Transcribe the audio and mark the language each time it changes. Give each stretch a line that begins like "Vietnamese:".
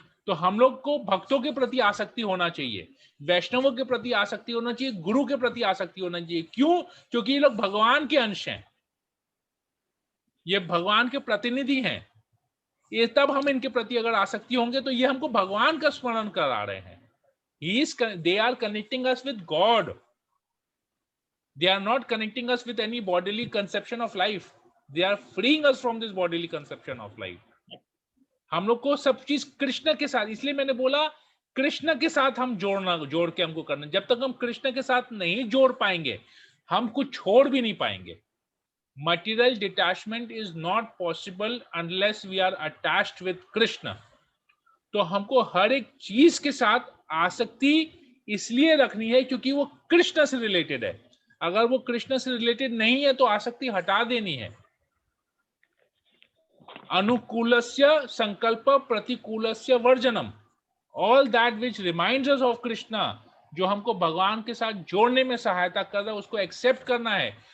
Hindi: तो हम लोग को भक्तों के प्रति आसक्ति होना चाहिए, वैष्णवों के प्रति आसक्ति होना चाहिए, गुरु के प्रति आसक्ति होना चाहिए। क्यों? क्योंकि ये लोग भगवान के अंश हैं, ये भगवान के प्रतिनिधि हैं। ये तब हम इनके प्रति अगर आसक्ति होंगे तो ये हमको भगवान का स्मरण करा रहे हैं।
English: They are connecting us with God. They are not connecting us with any bodily conception of life. They are freeing us from this bodily conception of life.
Hindi: हम लोग को सब चीज कृष्ण के साथ, इसलिए मैंने बोला कृष्ण के साथ हम जोड़ के हमको करना। जब तक हम कृष्ण के साथ नहीं जोड़ पाएंगे, हम कुछ छोड़ भी नहीं पाएंगे।
English: Material detachment is not possible unless we are attached with Krishna.
Hindi: तो हमको हर एक चीज के साथ आसक्ति इसलिए रखनी है क्योंकि वो कृष्ण से रिलेटेड है। अगर वो कृष्ण से रिलेटेड नहीं है तो आसक्ति हटा देनी है।
Sanskrit: अनुकूलस्य संकल्प प्रतिकूलस्य वर्जनम,
English: all that which reminds us of Krishna,
Hindi: जो हमको भगवान के साथ जोड़ने में सहायता कर रहा है उसको एक्सेप्ट करना है।